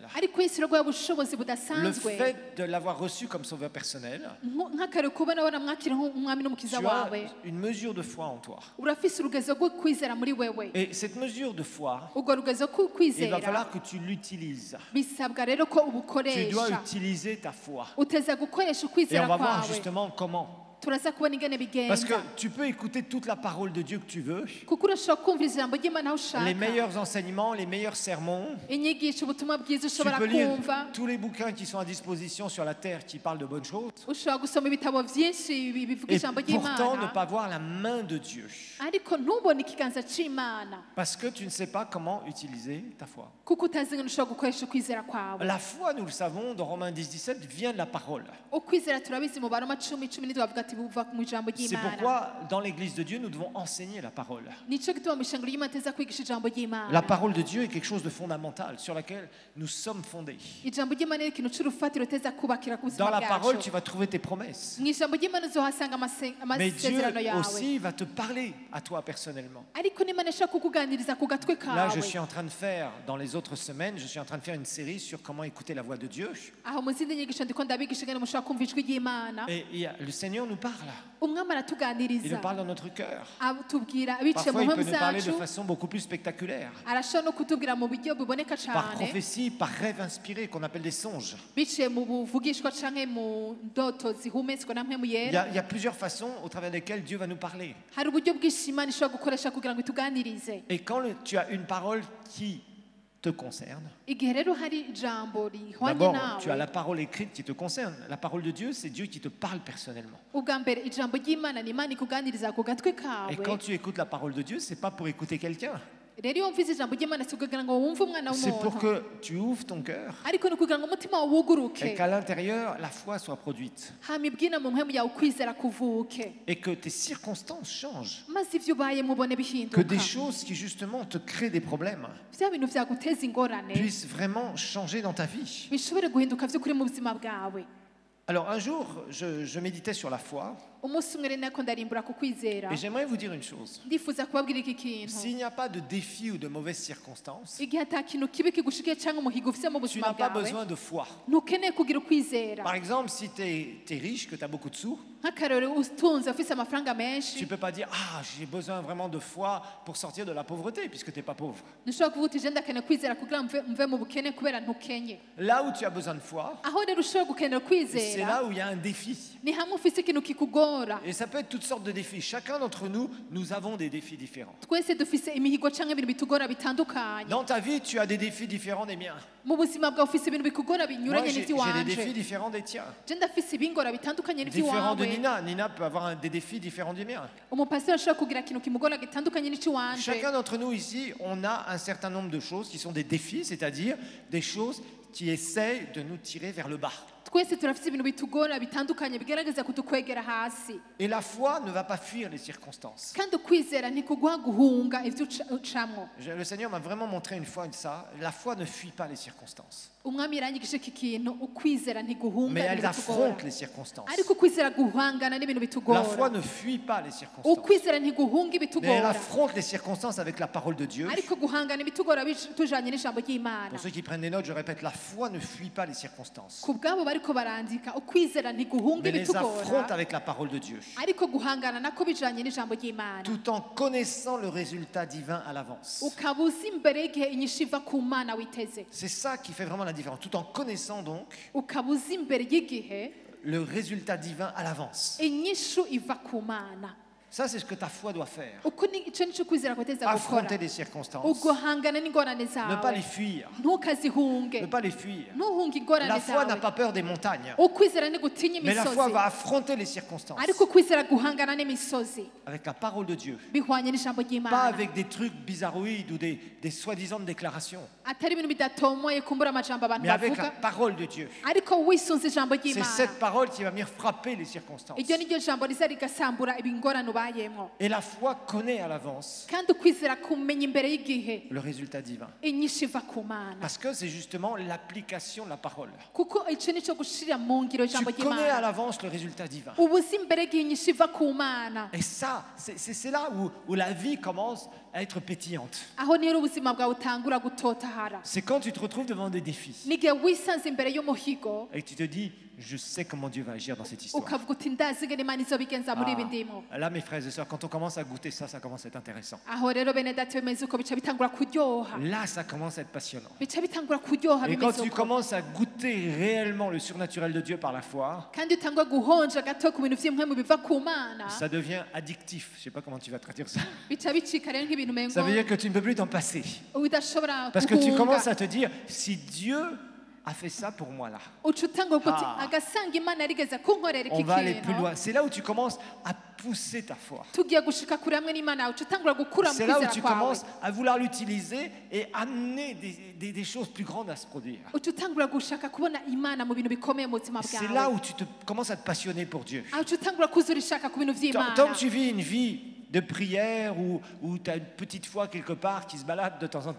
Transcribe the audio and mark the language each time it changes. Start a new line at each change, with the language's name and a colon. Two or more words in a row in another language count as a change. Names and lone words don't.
Rundi: ariko yesu yaguhaye ubushobozi
French: Le
Rundi: budasanzwe
French: fait de l'avoir reçu comme sauveur personnel,
Rundi: nk'akare kubona waramwakira nk'umwami n'umukiza
French: tu
Rundi: wawe
French: as une mesure de foi en toi.
Rundi: urafise urugezo rwo kwizera muri wewe
French: Et cette mesure de foi,
Rundi: urwo rugezo
French: il va
Rundi: kwizera
French: falloir que tu l'utilises.
Rundi: bisabwa rero ko
French: Tu dois
Rundi: ubukoresha
French: utiliser ta foi.
Rundi: uteza gukoresha
French: Et on
Rundi: ukwizera
French: va voir
Rundi: kwawe
French: justement comment.
Rundi: turaza kubona ingene
French: Parce que
Rundi: bigenda
French: tu peux écouter toute la parole de Dieu que tu veux,
Rundi: kuko urashobora kumva ijambo ry'imana aho
French: les
Rundi: ushaka
French: meilleurs enseignements, les meilleurs sermons.
Rundi: inyigisho ubutumwa bwiza
French: Tu
Rundi: ushobora
French: peux lire
Rundi: kumva
French: tous les bouquins qui sont à disposition sur la terre qui parlent de bonnes choses.
Rundi: ushobora gusoma ibitabo byinshi bivuga
French: Et
Rundi: ijambo
French: pourtant ne
Rundi: ry'imana
French: pas voir la main de Dieu.
Rundi: ariko ntubone ikiganza c'imana
French: Parce que tu ne sais pas comment utiliser ta foi.
Rundi: kuko utazi ingene ushobora gukoresha ukwizera kwawe
French: La foi, nous le savons, dans Romains 10, 17, vient de la parole.
Rundi: ukwizera turabizi mu baroma 10:10 bavuga ati buva mu ijambo
French: C'est
Rundi: ry'imana
French: pourquoi, dans l'Église de Dieu, nous devons enseigner la parole.
Rundi: nico gituma mu ishengero ry'imana teza kwigisha ijambo
French: La
Rundi: ry'imana
French: parole de Dieu est quelque chose de fondamental sur laquelle nous sommes fondés.
Rundi: ijambo ry'imana ni ikintu c'urufatiro teza kubakira ku
French: Dans
Rundi: buzima
French: la parole, tu
Rundi: bwacu
French: vas trouver tes promesses.
Rundi: mu ijambo ry'imana uzohasanga
French: Mais Dieu
Rundi: amasezerano yawe
French: aussi va te parler à toi personnellement.
Rundi: ariko n'imana ishobora kukuganiriza ku gatwe
French: Là, je
Rundi: kawe
French: suis en train de faire, dans les autres semaines, je suis en train de faire une série sur comment écouter la voix de Dieu.
Rundi: aho mu zindi nyigisho ndiko ndabigisha ingene mushobora kumva ijwi ry'imana
French: Et le Seigneur nous parle.
Rundi: umwami
French: Il
Rundi: aratuganiriza
French: nous parle dans notre cœur.
Rundi: atubwira biciye mu
French: Parfois, il
Rundi: mpemu
French: peut nous parler de
Rundi: zacu
French: façon beaucoup plus spectaculaire.
Rundi: arashobora no kutubwira mu buryo buboneka
French: Par
Rundi: cyane
French: prophétie, par rêve inspiré, qu'on appelle des songes.
Rundi: biciye mu buvugishwa canke mu ndoto zihumetswe na mpemu
French: Il
Rundi: yera
French: y a plusieurs façons au travers desquelles Dieu va nous parler.
Rundi: hari uburyo bwinshi imana ishobora gukoresha kugira ngo ituganirize
French: Et quand tu as une parole qui te concerne,
Rundi: igihe rero hari ijambo rihwanye
French: d'abord, tu as la
Rundi: nawe
French: parole écrite qui te concerne. La parole de Dieu, c'est Dieu qui te parle personnellement.
Rundi: ubwa mbere ijambo ry'imana ni imana ikuganiriza ku gatwe
French: Et
Rundi: kawe
French: quand tu écoutes la parole de Dieu, c'est pas pour écouter quelqu'un.
Rundi: rero iyo wumvise ijambo ry'Imana si ukugira ngo wumve umwana
French: C'est pour
Rundi: w'umuntu
French: que tu ouvres ton cœur
Rundi: ariko ni ukugira ngo umutima wawe wuguruke
French: et qu'à l'intérieur, la foi soit produite.
Rundi: hama ibwina mu mpemu yawe ukwizera kuvuke
French: Et que tes circonstances changent.
Rundi: maze ibyo ubayemo ubone
French: Que
Rundi: bihinduka
French: des choses qui justement te créent des problèmes
Rundi: bya bintu byaguteza ingorane
French: puissent vraiment changer dans ta vie.
Rundi: bishobore guhinduka by'ukuri mu buzima bwawe.
French: Alors un jour, je méditais sur la foi
Rundi: umunsi umwe rero nako ndarimbura ku kwizera
French: et j'aimerais vous dire une chose.
Rundi: ndifuza kubabwira iki kintu
French: S'il n'y a pas de défi ou de mauvaises circonstances,
Rundi: igihe ata kintu kibi kigushikiye cyangwa umuhigo ufite mu
French: tu
Rundi: buzima
French: n'as pas
Rundi: bwawe
French: besoin de foi.
Rundi: ntukeneye kugira ukwizera.
French: Par exemple, si tu es riche, que tu as beaucoup de sous,
Rundi: nk'akarero utunze ufite amafaranga
French: tu
Rundi: menshi
French: ne peux pas dire « Ah, j'ai besoin vraiment de foi pour sortir de la pauvreté puisque tu n'es pas pauvre.
Rundi: ntushobora kuvuga uti je ndakeneye kwizera kugira ngo mve mu bukene kubera ntukenye. »
French: Là où tu as besoin de foi,
Rundi: aho rero ushobora gukenera
French: c'est
Rundi: kwizera
French: là où il y a un défi.
Rundi: ni hamwe ufite ikintu kikugora.
French: Et ça peut être toutes sortes de défis. Chacun d'entre nous, nous avons des défis différents.
Rundi: twese dufise imihigo cyangwa ibintu bitugora bitandukanye.
French: Dans ta vie, tu as des défis différents des miens.
Rundi: mu buzima bwawe ufise ibintu bikugora
French: Moi,
Rundi: binyuranye
French: j'ai des
Rundi: n'iby'iwanje.
French: défis différents des tiens.
Rundi: je ndafise ibingora bitandukanye
French: Différents de
Rundi: n'iby'iwawe.
French: Nina. Nina peut avoir des défis différents du mien.
Rundi: umupasiteri ashobora kugira ikintu kimugora gitandukanye n'icy'iwanje.
French: Chacun d'entre nous ici, on a un certain nombre de choses qui sont des défis, c'est-à-dire des choses qui essayent de nous tirer vers le bas.
Rundi: twese turafite ibintu bitugora bitandukanye bigaragaza kutukwegera hasi.
French: Et la foi ne va pas fuir les circonstances.
Rundi: kandi ukwizera ntikuguha guhunga ibyo ucamwo.
French: Le Seigneur m'a vraiment montré une fois ça. La foi ne fuit pas les circonstances,
Rundi: umwami yarangije iki kintu ukwizera ntiguhunga
French: mais elle
Rundi: ibintu bitugora
French: affronte les circonstances.
Rundi: ariko ukwizera guhangana n'ibintu
French: La foi
Rundi: bitugora.
French: ne fuit pas les circonstances,
Rundi: ukwizera ntiguhunga
French: mais elle
Rundi: ibitugora
French: affronte les circonstances avec la parole de Dieu.
Rundi: ariko guhangana ibitugora tujanye n'ijambo ry'Imana.
French: Pour ceux qui prennent des notes, je répète, la foi ne fuit pas les circonstances,
Rundi: ku bwabo bariko barandika ukwizera ntiguhunga
French: mais les affronte
Rundi: ibitugora
French: avec la parole de Dieu,
Rundi: ariko guhangana nako bijanye n'ijambo ry'Imana.
French: tout en connaissant le résultat divin à l'avance.
Rundi: ukaba uzi imbere y'igihe inyishu iva ku Mana witeze.
French: C'est ça qui fait vraiment la différence, tout en connaissant donc
Rundi: ukaba uzi imbere y'igihe
French: le résultat divin à l'avance.
Rundi: inyishu iva ku Mana.
French: Ça, c'est ce que ta foi doit faire.
Rundi: uko icyo nicyo kwizera kwiteza gukora.
French: Affronter les circonstances,
Rundi: uguhangana n'ingorane
French: ne pas
Rundi: zawe
French: les fuir,
Rundi: ntukazihunge
French: ne pas les fuir.
Rundi: ntuhunge ingorane
French: La foi n'a
Rundi: zawe.
French: pas peur des montagnes,
Rundi: ukwizera ntigutinya
French: mais la foi
Rundi: imisozi
French: va affronter les circonstances
Rundi: ariko ukwizera guhangana n'imisozi
French: avec la parole de Dieu,
Rundi: bihwanye n'ijambo
French: pas
Rundi: ry'Imana.
French: avec des trucs bizarroïdes ou des soi-disant déclarations,
Rundi: atari ibintu bidatomoye kumbura amajambo abantu
French: mais avec la
Rundi: bavuga
French: parole de Dieu.
Rundi: ariko wisunze ijambo
French: C'est
Rundi: ry'Imana.
French: cette parole qui va venir frapper les circonstances.
Rundi: iryo ni ryo jambo riza rigasambura ibingorane ubayemo.
French: Et la foi connaît à l'avance
Rundi: kandi ukwizera kumenya imbere y'igihe
French: le résultat divin.
Rundi: inyishu iva ku Mana.
French: Parce que c'est justement l'application de la parole.
Rundi: kuko icyo nicyo gushira mu ngiro
French: Tu
Rundi: ijambo
French: connais à
Rundi: ry'Imana.
French: l'avance le résultat divin.
Rundi: uba uzi imbere y'igihe inyishu iva ku Mana.
French: Et ça, c'est là où la vie commence à être pétillante.
Rundi: aho niho ubuzima bwawe butangura gutotahara.
French: C'est quand tu te retrouves devant des défis
Rundi: n'igihe wisanze imbere y'umuhigo
French: et que tu te dis, je sais comment Dieu va agir dans cette histoire.
Rundi: ukavuga uti ndazi ingene Imana izobigenza muri ibi ndimo.
French: Là, mes frères et sœurs, quand on commence à goûter ça, ça commence à être intéressant.
Rundi: aho rero bene data bimeze uko bica bitangura kuryoha.
French: Là, ça commence à être passionnant.
Rundi: bica bitangura kuryoha
French: Et quand
Rundi: bimeze
French: tu
Rundi: uko.
French: commences à goûter réellement le surnaturel de Dieu par la foi,
Rundi: kandi utangwa guhonja gato ku bintu vy'impwemu biva ku Mana.
French: ça devient addictif. Je ne sais pas comment tu vas traduire ça.
Rundi: bica bicika rero nk'ibintu umengo
French: Ça veut dire que tu ne peux plus t'en passer.
Rundi: udashobora
French: Parce que tu
Rundi: guhunga.
French: commences à te dire, si Dieu a fait ça pour moi là,
Rundi: uca utangwa kuko uti Ah. agasanga Imana yarigeze kunkorera
French: on
Rundi: iki
French: va aller plus
Rundi: kintu
French: loin. C'est là où tu commences à pousser ta foi.
Rundi: tugiye gushika kure hamwe n'Imana uca utangura gukura mu
French: C'est là où
Rundi: kwizera
French: tu
Rundi: kwawe.
French: commences à vouloir l'utiliser et amener des choses plus grandes à se produire.
Rundi: uca utangura gushaka kubona Imana mu bintu bikomeye mu buzima
French: C'est là
Rundi: bwawe.
French: où tu commences à te passionner pour Dieu.
Rundi: aho uca utangura kuzura ishaka ku bintu
French: Tant
Rundi: vy'Imana.
French: que tu vis une vie de prière ou tu as une petite foi quelque part qui se balade de temps en temps,